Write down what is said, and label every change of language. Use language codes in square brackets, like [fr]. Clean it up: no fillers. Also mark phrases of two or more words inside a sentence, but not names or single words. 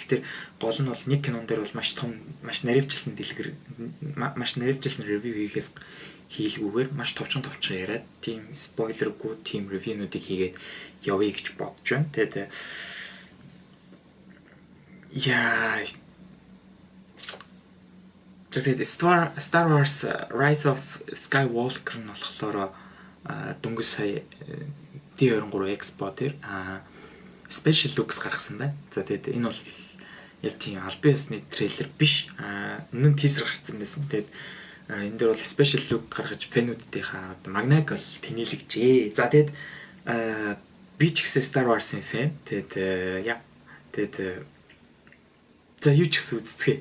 [mn] Тэгэхээр гол нь бол нэг кинон дээр бол маш наривчилсан review хийлгүүгээр маш товчхон яриад тийм спойлергүй тийм review-нуудыг хийгээд явъя гэж бодож байна. Тэгээд тэгээд Star Wars Rise of Skywalker нь болохоор дөнгөж сая D23 Expo дээр [en] special looks [mn] гаргасан байна. За тэгээд энэ бол яг тийм албан ёсны трейлер биш. Өмнө нь teaser гарсан байсан. Тэгээд энэ дээр бол [en] special look [mn] гаргаж фэнүүдийнхаа магнаг бол тэнэлэгжээ. За тэгээд би ч гэсэн Star Wars-ын фэн. Тэгээд за юу ч гэсэн үзцгээе.